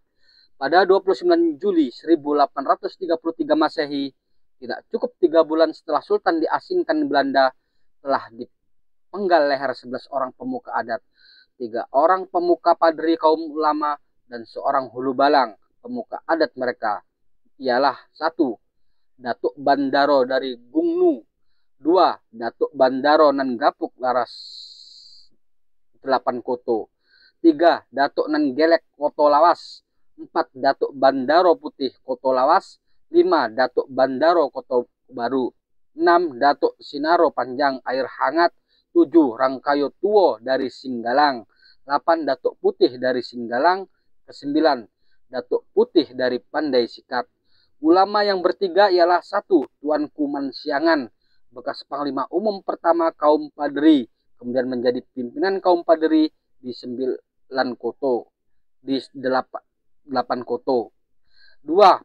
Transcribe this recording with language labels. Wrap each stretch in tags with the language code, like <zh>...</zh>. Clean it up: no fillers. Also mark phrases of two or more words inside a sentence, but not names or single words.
<id>Pada 29 Juli 1833 Masehi, tidak cukup 3 bulan setelah Sultan diasingkan Belanda, telah dipenggal leher 11 orang pemuka adat, 3 orang pemuka padri kaum ulama, dan seorang hulu balang pemuka adat mereka. Ialah 1. Datuk Bandaro dari Gungnu, 2. Datuk Bandaro nan Gapuk Laras 8 Koto, 3. Datuk nan Gelek Koto Lawas, 4. Datuk Bandaro Putih Koto Lawas, 5. Datuk Bandaro Koto Baru, 6. Datuk Sinaro Panjang Air Hangat, 7. Rangkayo Tuo dari Singgalang, 8. Datuk Putih dari Singgalang, 9. Datuk Putih dari Pandai Sikat. Ulama yang bertiga ialah 1. Tuanku Mansiangan, bekas Panglima Umum pertama kaum Padri, kemudian menjadi pimpinan kaum Padri di 9 Koto, di 8 Koto. 2.</id>